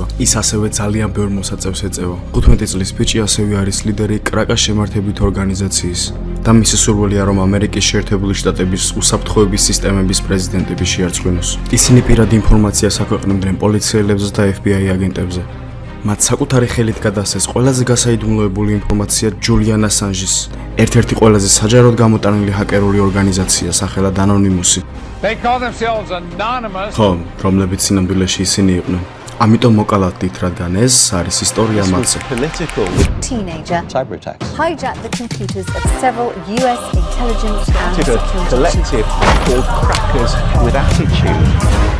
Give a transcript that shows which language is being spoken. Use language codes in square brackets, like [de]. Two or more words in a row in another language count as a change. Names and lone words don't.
[ka] ის ასევე ძალიან ბევრ მოსაწევს ეწევა. 15 წლის ბიჭი ასევე არის ლიდერი კრაკას შემართებით ორგანიზაციის და მისი სურვილია, რომ ამერიკის შეერთებული შტატების უსაფრთხოების სისტემების პრეზიდენტები შეარწმუნოს. ისინი პირად ინფორმაციას აქვეყნებდნენ პოლიციელებზე და FBI აგენტებზე. მათ საკუთარი ხელით გადასცეს ყველაზე გასაიდუმლოებული ინფორმაცია ჯულიან ასანჟის, ერთ-ერთი ყველაზე საჯაროდ გამოტანილი ჰაკერული ორგანიზაცია სახელად ანონიმუსი. [en] They call themselves anonymous. [ka] ხო, რომლებიც სინამდვილეში ისინი იყვნენ. ამიტომ მოკალათდით, რადგან ეს არის ისტორია მათზე. [en] Political Teenager cyber attacks. hijacked the computers of several US intelligence and A security collective called Crackers with Attitude.